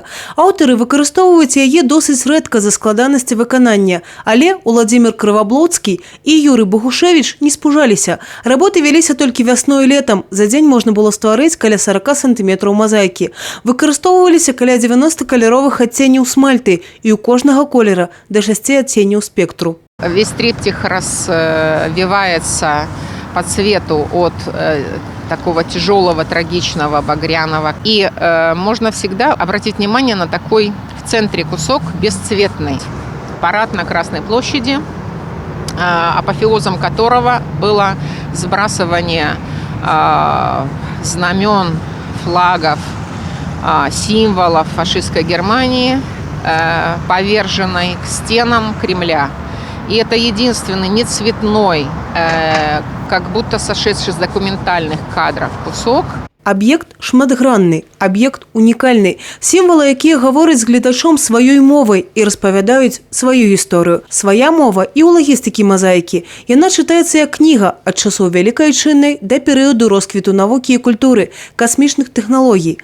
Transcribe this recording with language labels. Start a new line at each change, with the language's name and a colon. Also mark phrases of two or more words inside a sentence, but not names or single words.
Belarusian: Аўтары выкарыстоўваюць яе досыць рэдка за складанасці выканання, але Уладзімір Крываблоцкі і Юрый Богушевіч не спужаліся. Работы вяліся толькі вясной і летам. За дзень можна было стварыць каля 40 сантыметраў мазаікі. Выкарыстоўваліся каля 90 каляровых адценняў смальты і ў кожнага колера да 6 адценняў спектру.
Russian: Весь триптих развивается по цвету от такого тяжелого, трагичного, багряного. И можно всегда обратить внимание на такой в центре кусок бесцветный. Парад на Красной площади, апофеозом которого было сбрасывание знамен, флагов, символов фашистской Германии, поверженной к стенам Кремля. И это единственный нецветной, как будто сошедший с документальных кадров кусок.
Belarusian: Аб'ект шматгранны, аб'ект унікальны. Сімвалы, якія гавораць з гледачом сваёй мовай і распавядаюць сваю гісторыю. Свая мова і ў лагістыкі мазаікі. Яна чытаецца як кніга ад часоў Вялікай Айчыннай да перыяду росквіту навукі і культуры, касмічных тэхналогій.